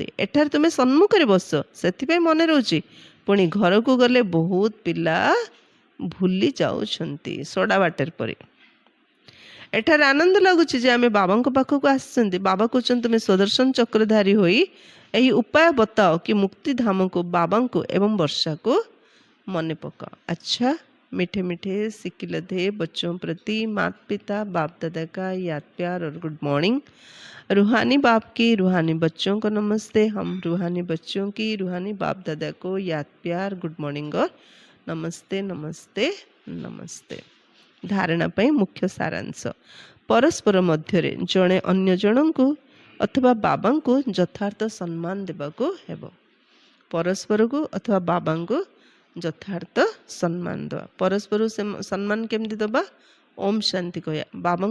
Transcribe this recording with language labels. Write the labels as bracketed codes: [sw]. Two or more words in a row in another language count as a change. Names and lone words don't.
[or] ଏଠାରେ ତୁମେ ସମ୍ମୁଖରେ ବସ, ସେଥିପାଇଁ ମନେ ରହୁଛି। ପୁଣି ଘରକୁ ଗଲେ ବହୁତ ପିଲା ଭୁଲି ଯାଉଛନ୍ତି, ସୋଡ଼ା ବାଟର ପରି। ଏଠାରେ ଆନନ୍ଦ ଲାଗୁଛି ଯେ ଆମେ ବାବାଙ୍କ ପାଖକୁ ଆସିଛନ୍ତି। ବାବା କହୁଛନ୍ତି ତୁମେ ସୁଦର୍ଶନ ଚକ୍ରଧାରୀ ହୋଇ ଏହି ଉପାୟ ବତାଅ କି ମୁକ୍ତିଧାମକୁ, ବାବାଙ୍କୁ ଏବଂ ବର୍ଷାକୁ ମନେ ପକାଅ। ଆଚ୍ଛା, [hi] मीठे मीठे सिकिलधे बच्चों प्रति माता पिता बाप दादा का याद प्यार और [en] good morning. [hi] रूहानी बाप की रूहानी बच्चों को नमस्ते। हम रूहानी बच्चों की रूहानी बाप दादा को याद प्यार [en] good morning [hi] और नमस्ते नमस्ते नमस्ते। [or] धारणा ପାଇଁ ମୁଖ୍ୟ ସାରାଂଶ। ପରସ୍ପର ମଧ୍ୟରେ ଜଣେ ଅନ୍ୟ ଜଣଙ୍କୁ ଅଥବା ବାବାଙ୍କୁ ଯଥାର୍ଥ ସମ୍ମାନ ଦେବାକୁ ହେବ। ପରସ୍ପରକୁ ଅଥବା ବାବାଙ୍କୁ ଯଥାର୍ଥ ସମ୍ମାନ ଦେବା। ପରସ୍ପରକୁ ସମ୍ମାନ କେମିତି ଦେବା? ଓମ୍ ଶାନ୍ତି କହିବା।